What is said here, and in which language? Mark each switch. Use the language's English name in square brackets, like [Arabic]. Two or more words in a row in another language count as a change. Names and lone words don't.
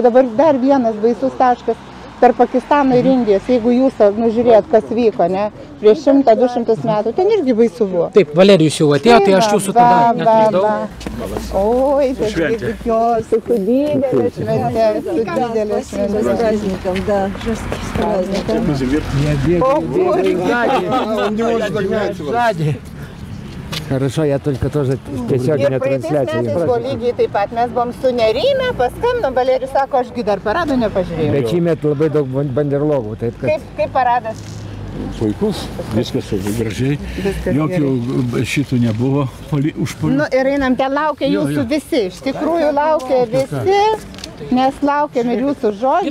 [Lithuanian] Dabar dar vienas baisus taškas tarp Pakistano ir Indijos. Jeigu jūs nužiūrėjot, kas vyko, ne? Prieš 100-200 metų, ten irgi baisu buvo. Taip, Valerijus jau atėjo, tai aš jūsų tada netrukdau. Oi, tai tikiuosi, su didelė šventė, su didelė šventė. [Russian] С праздником, да. С праздником. О, Он не может догнать вас. Хорошо, я только тоже [Lithuanian] tiesioginę transliaciją. Ir praeitais metais buvo lygiai taip pat. Mes buvom sunerimę, paskambinom, Valerijus sako, ašgi dar parado nepažiūrėjau. Bet šįmet labai daug banderlogų, taip kad... Kaip paradas? Puikus, viskas gražiai, jokių šitų nebuvo užpuolių. Nu ir einam, ten laukia jūsų visi, iš tikrųjų laukia visi, nes laukiam ir jūsų žodžio.